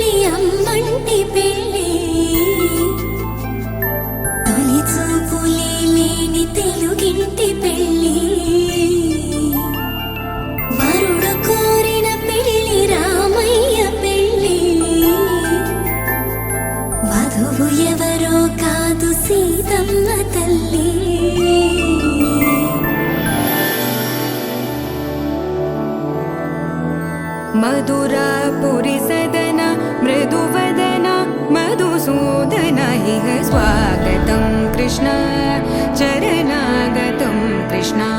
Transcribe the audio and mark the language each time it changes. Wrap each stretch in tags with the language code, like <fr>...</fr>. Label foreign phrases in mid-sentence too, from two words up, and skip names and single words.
<te>రమ్మంటి పెళ్ళి తొలి చూపులే లేని తెలుగింటి పెళ్ళి వరుడు కోరిన పెళ్ళి రామయ్య పెళ్ళి వధువు ఎవరో కాదు సీతమ్మ తల్లి</te> <sa>मधुरापुरी सदन मृदुवदन मधुसूदन इह स्वागतं कृष्ण चरणागतं कृष्ण</sa>